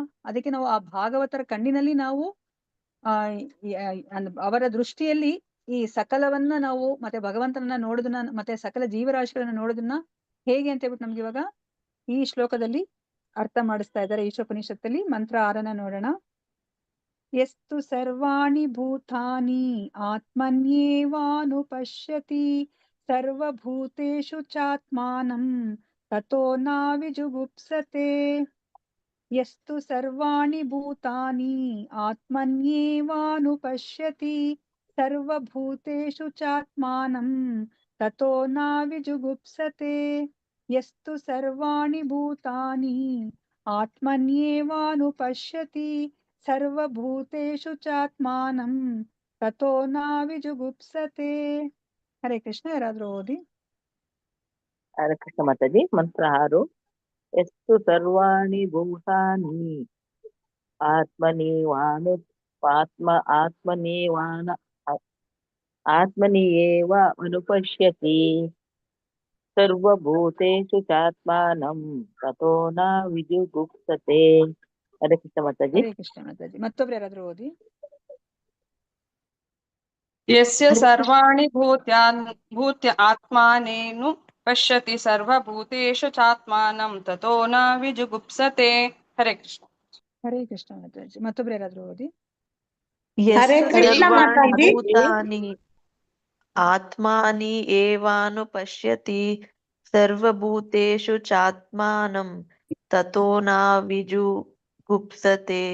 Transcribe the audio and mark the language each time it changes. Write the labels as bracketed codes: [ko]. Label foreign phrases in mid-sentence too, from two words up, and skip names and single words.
[kn] ಅದಕ್ಕೆ ನಾವು ಆ ಭಾಗವತರ ಕಣ್ಣಿನಲ್ಲಿ ನಾವು ಅವರ ದೃಷ್ಟಿಯಲ್ಲಿ ಈ ಸಕಲವನ್ನ ನಾವು ಮತ್ತೆ ಭಗವಂತನನ್ನ ನೋಡುದನ್ನ ಮತ್ತೆ ಸಕಲ ಜೀವರಾಶಿಗಳನ್ನ ನೋಡುದನ್ನ ಹೇಗೆ ಅಂತ ಹೇಳ್ಬಿಟ್ಟು ನಮ್ಗೆ ಇವಾಗ ಈ ಶ್ಲೋಕದಲ್ಲಿ ಅರ್ಥ ಮಾಡಿಸ್ತಾ ಇದ್ದಾರೆ. ಈಶೋಪನಿಷತ್ತಲ್ಲಿ ಮಂತ್ರ 6ನ ನೋಡೋಣ. [sa] ಯಸ್ತು ಸರ್ವಾಣಿ ಭೂತಾನಿ ಆತ್ಮನ್ಯೇವಾನುಪಶ್ಯತಿ ಸರ್ವಭೂತೇಷು ಚಾತ್ಮಾನಂ ತತೋ ನಾವಿಜುಗುಪ್ಸತೆ. ಯಸ್ತು ಸರ್ವಾಣಿ ಭೂತಾನಿ ಆತ್ಮನ್ಯೇವಾನುಪಶ್ಯತಿ ಸರ್ವಭೂತೇಷು ಚಾತ್ಮಾನಂ ತತೋ ನಾವಿಜುಗುಪ್ಸತೆ. ಯಸ್ತು ಸರ್ವಾಣಿ ಭೂತಾನಿ ಆತ್ಮನ್ಯೇವಾನುಪಶ್ಯತಿ ಸರ್ವಭೂತೇಷು ಚಾತ್ಮಾನಂ ತತೋ ನಾವಿಜುಗುಪ್ಸತೆ. [kn] ಹರೇ ಕೃಷ್ಣ. ಯಾರಾದ್ರೂ ಓದಿ. ಹರೇ ಕೃಷ್ಣ ಮಾತಾಜಿ. ಮಂತ್ರ 6. [sa] ಎಷ್ಟು ಸರ್ವಾಣಿ ಭೂತಾನಿ ಆತ್ಮನಿ ಏವ ಅನುಪಶ್ಯತಿ ಸರ್ವಭೂತೇಷು ಚಾತ್ಮಾನಂ ತತೋ ನ ವಿಜುಗುಪ್ಸತೆ. [kn] ಹರೇ ಕೃಷ್ಣ ಮಾತಾಜಿ. ಹರೇ ಕೃಷ್ಣ ಮಾತಾಜಿ. ಮತ್ತೊಬ್ರು ಯಾರಾದ್ರೂ ಓದಿ. [sa] ಯಸ್ಯ ಸರ್ವಾಣಿ ಭೂತ್ಯ ಆತ್ಮಾನೇನು ಪಶ್ಯತಿ ಸರ್ವಭೂತೇಷು ಚಾತ್ಮಾನಂ ತತೋ ನ ವಿಜುಗುಪ್ಸತೆ. [kn] ಹರೇ ಕೃಷ್ಣ. ಹರೇ ಕೃಷ್ಣ ಮಾತಾಜಿ. ಮತ್ತೊಬ್ರು ಯಾರಾದ್ರೂ ಓದಿ. ಹರೇ ಕೃಷ್ಣ ಮಾತಾಜಿ. [sa] ಭೂತಾನಿ ಆತ್ಮಾನಿ ಏವಾನುಪಶ್ಯತಿ ಸರ್ವಭೂತೇಷು ಚಾತ್ಮಾನಂ ತತೋ ನ ವಿಜುಗುಪ್ಸತೆ.